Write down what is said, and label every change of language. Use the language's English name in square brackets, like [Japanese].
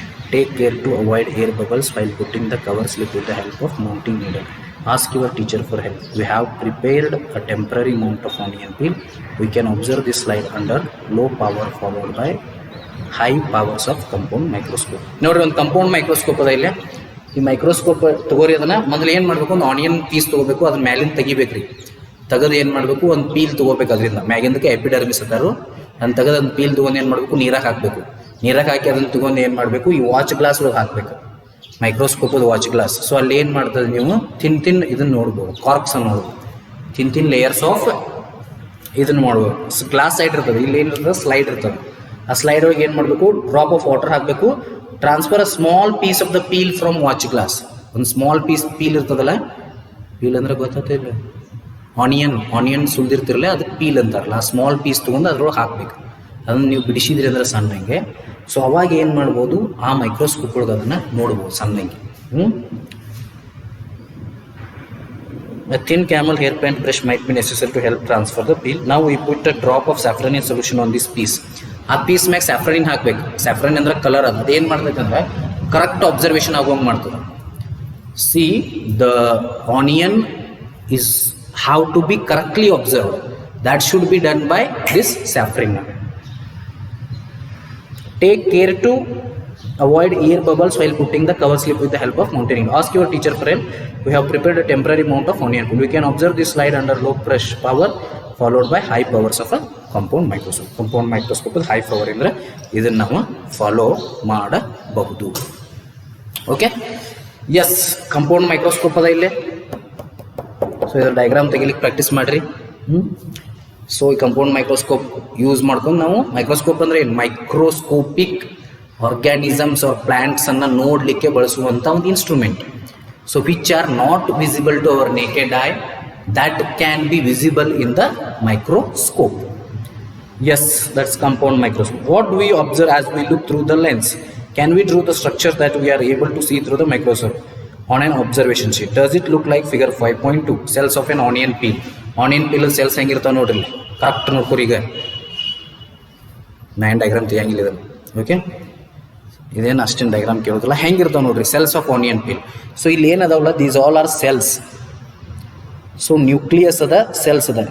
[English] Take care to avoid air bubbles while putting the cover slip with the help of mounting needle. Ask your teacher for help. We have prepared a temporary mount of onion peel. We can observe this slide under low power followed by high powers of compound microscope. [Kannada] ನೋಡ್ರಿ ಒಂದು compound microscope ಅದ ಇಲ್ಲ. ಈ microscope ತಗೋರಿ, ಅದನ್ನ ಮೊದಲು ಏನು ಮಾಡಬೇಕು, ಒಂದು ಆನಿಯನ್ ಪೀಸ್ ತೊಗೋಬೇಕು, ಅದನ್ನ ಮ್ಯಾಲಿಂದ ತೆಗಿಬೇಕ್ರಿ. ತೆಗೆದು ಏನು ಮಾಡಬೇಕು, ಒಂದು ಪೀಲ್ ತೊಗೋಬೇಕು. ಅದರಿಂದ ಮ್ಯಾಗಿಂದಕ್ಕೆ ಎಪಿಡರ್ಮಿಸ್ ಅದಾರು. ಅದನ್ನ ತೆಗೆದು ಒಂದು ಪೀಲ್ ತೊಗೊಂಡು ಏನು ಮಾಡಬೇಕು, ನೀರಾಗ ಹಾಕಬೇಕು. ನೀರಾಗ ಹಾಕಿ ಅದನ್ನು ತೊಗೊಂಡು ಏನು ಮಾಡಬೇಕು, ಈ ವಾಚ್ ಗ್ಲಾಸ್ ಒಳಗೆ ಹಾಕಬೇಕು, ಮೈಕ್ರೋಸ್ಕೋಪದ ವಾಚ್ ಗ್ಲಾಸ್. ಸೊ ಅಲ್ಲಿ ಏನು ಮಾಡ್ತದೆ, ನೀವು ತಿನ್ ಇದನ್ನು ನೋಡ್ಬೋದು, ಕಾರ್ಕ್ಸ್ ಅನ್ನು ನೋಡ್ಬೋದು, ತಿನ್ ಲೇಯರ್ಸ್ ಆಫ್ ಇದನ್ನು ಮಾಡ್ಬೋದು. ಗ್ಲಾಸ್ ಸೈಡ್ ಇರ್ತದೆ, ಇಲ್ಲಿ ಏನಿರ್ತದೆ, ಸ್ಲೈಡ್ ಇರ್ತದೆ. ಆ ಸ್ಲೈಡ್ ಒಳಗೆ ಏನು ಮಾಡಬೇಕು, [English] drop of water [Kannada] ಹಾಕಬೇಕು. [English] Transfer a small piece of the peel from watch glass. [Kannada] ಒಂದು ಸ್ಮಾಲ್ ಪೀಸ್ ಪೀಲ್ ಇರ್ತದಲ್ಲ, ಪೀಲ್ ಅಂದ್ರೆ ಗೊತ್ತಾಗ್ತಿಲ್ಲ, ಆನಿಯನ್ ಸುಲ್ದಿರ್ತಿರಲ್ಲ, ಅದಕ್ಕೆ ಪೀಲ್ ಅಂತಾರಲ್ಲ. ಆ ಸ್ಮಾಲ್ ಪೀಸ್ ತೊಗೊಂಡು ಅದ್ರೊಳಗೆ ಹಾಕಬೇಕು. ಅದನ್ನು ನೀವು ಬಿಡಿಸಿದ್ರಿ ಅಂದ್ರೆ ಸಣ್ಣಂಗೆ. ಸೊ ಅವಾಗ ಏನು ಮಾಡ್ಬೋದು, ಆ ಮೈಕ್ರೋಸ್ಕೋಪ್ ಒಳಗೆ ಅದನ್ನು ನೋಡ್ಬೋದು ಸಣ್ಣಂಗೆ. [English] A thin camel hair paint brush might be necessary to help transfer the peel. Now we put a drop of saffronin solution on this piece. [Kannada] ಆ ಪೀಸ್ ಮ್ಯಾಗ ಸ್ಯಾಫ್ರನಿನ್ ಹಾಕ್ಬೇಕು. ಸ್ಯಾಫ್ರನ್ ಅಂದ್ರೆ ಕಲರ್. ಅದೇನು ಮಾಡ್ತೈತಂದ್ರೆ ಕರೆಕ್ಟ್ ಅಬ್ಸರ್ವೇಷನ್ ಆಗೋಂಗೆ ಮಾಡ್ತದೆ. [English] See the onion is how to be correctly observed. That should be done by this saffron. Take care to avoid air bubbles while putting the cover slip with the help of mounting needle. Ask your teacher for help. We have prepared a temporary mount of onion peel. We can observe this slide under low brush power followed by high powers of a compound microscope. Compound microscope high power [Kannada] indra idನ್ನ ನಾವು follow ಮಾಡಬಹುದು. Okay, S, compound microscope ಅದ ಇಲ್ಲಿ. So ಇದರ diagram ತೆಗಿಲಿಕ್ಕೆ practice ಮಾಡಿರಿ. So ಈ compound microscope use ಮಾಡ್ಕೊಂಡು ನಾವು, ಮೈಕ್ರೋಸ್ಕೋಪ್ ಅಂದರೆ [English] microscopic organisms or plants [Kannada] ಅನ್ನು ನೋಡಲಿಕ್ಕೆ ಬಳಸುವಂಥ ಒಂದು instrument. [English] So which are not visible to our naked eye, that can be visible in the microscope. Yes, that's compound microscope. What do we observe as we look through the lens? Can we draw the structure that we are able to see through the microscope on an observation sheet? Does it look like figure 5.2, cells of an onion peel? [Kannada] Onion peel cells ಹೆಂಗಿರ್ತಾವೆ ನೋಡ್ರಿ, correct ನೋಡ್ಕೊರಿ. ಈಗ ನಾನು diagram ತೆಗಿಯಂಗಿಲ್ಲ ಇದನ್ನು. Okay, ಇದೇನು ಅಷ್ಟೇನು diagram ಕೇಳೋದಿಲ್ಲ, ಹೆಂಗಿರ್ತಾವೆ ನೋಡ್ರಿ, [English] Cells of onion peel. [Kannada] So ಇಲ್ಲಿ ಏನದಾವಲ್ಲ, [English] These all are cells. [Kannada] So nucleus ಅದ, ಸೆಲ್ಸ್ ಅದ.